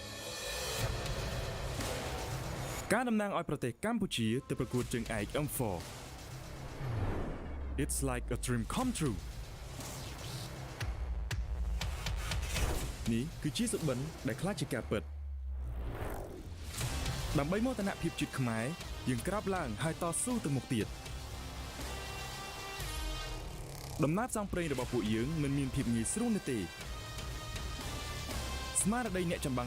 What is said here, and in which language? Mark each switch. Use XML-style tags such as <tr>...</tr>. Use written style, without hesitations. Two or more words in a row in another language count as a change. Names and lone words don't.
<km>ការតំណាងឲ្យប្រទេសកម្ពុជាទៅប្រកួតជើងឯក M4</km> <en>It's like a dream come true</en> <km>នេះគឺជាសុបិនដែលខ្លាចជាការពិតដើម្បីមោទនភាពជាតិខ្មែរយើងក្រោកឡើងហើយតស៊ូទៅមុខទៀត ដំណើរផ្សងព្រេងរបស់ពួកយើងមិនមានភាពងាយស្រួលនោះទេស្មារតីអ្នកចម្បាំង</km>